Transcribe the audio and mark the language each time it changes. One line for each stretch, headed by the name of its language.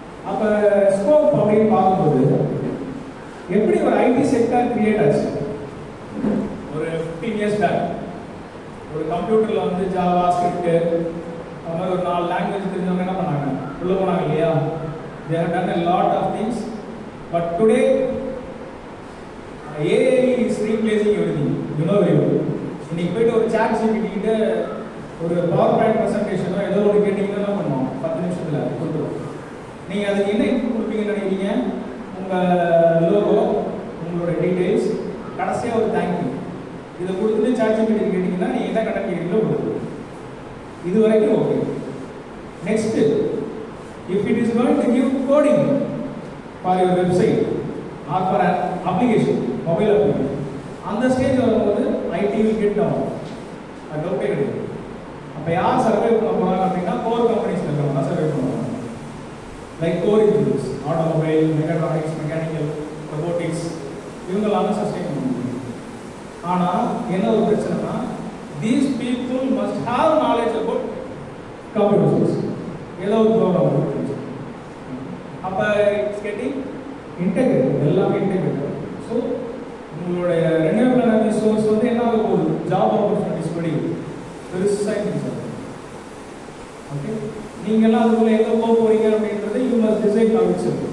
Tamil: அப்போ ஸ்கோப் அப்படின்னு பார்க்கும்போது எப்படி ஒரு ஐடி செக்டர் கிரியேட் ஆச்சு? ஒரு 15 இயர்ஸ் பேக் ஒரு கம்ப்யூட்டரில் வந்து ஜாவா, ஸ்கிரிப்ட், அது மாதிரி ஒரு 4 லாங்குவேஜ் தெரிஞ்சவங்க என்ன பண்ணாங்க, உள்ள போனாங்க இல்லையா?
English: They have done a lot of things, but today AI is replacing everything. You know very well.
Tamil: இன்னைக்கு போயிட்டு ஒரு சாட் ஜிபிடி கிட்ட ஒரு பவர் பாயிண்ட் ப்ரெசன்டேஷனோ ஏதோ ஒன்று கேட்டீங்கன்னா என்ன பண்ணுவோம், 10 நிமிஷத்துல கொடுத்துருவோம். நீங்க அதுக்கு என்ன இன்புட் கொடுப்பீங்கன்னு நினைக்கிறீங்க? உங்க லோகோ, உங்களோட டீடைல்ஸ், கடைசியா ஒரு தேங்க்யூ. இதை கொடுத்துட்டு சாட் ஜிபிடி கேட்டீங்கன்னா நீங்க என்ன கண்டென்ட் கேட்குறீங்களோ கொடுத்துருவோம். இது வரைக்கும் okay.
English: next, if it is going to give coding for your website or for an application, mobile application,
Tamil: அந்த ஸ்டேஜ் வரும்போது
English: IT will get down.
Tamil: அது டவுட்டே கிடையாது. அப்போ யார் சர்வே பண்ண போகிறாங்க அப்படின்னா கோர் கம்பெனிஸில் இருக்கிறவங்க சர்வே பண்ணுவாங்க. Like core engineers, automobile, mechatronics, mechanical, robotics, இவங்களால சஸ்டெயின் பண்ண முடியும். ஆனால் என்ன ஒரு பிரச்சனைனா,
English: these people must have knowledge about computers.
Tamil: ஏதோ ஒரு ப்ரோக்ராம் அப்போ இட்ஸ் கெட்டிங் இன்டெகிரேட், எல்லாமே இன்டெகிரேட். ஸோ உங்களுடைய ரெனியூவபிள் எனர்ஜி சோர்ஸ் வந்து என்ன ஆக போகுது, ஜாப் ஆப்பர்ச்சுனிட்டிஸ் படி பெருசாக இன்க்ரீஸ் ஆகும். ஓகே, நீங்கள்லாம் அதுக்குள்ளே எங்கே போக போகிறீங்க அப்படின்றது யூ மஸ்ட் டிசைட் ஆகிடுச்சு.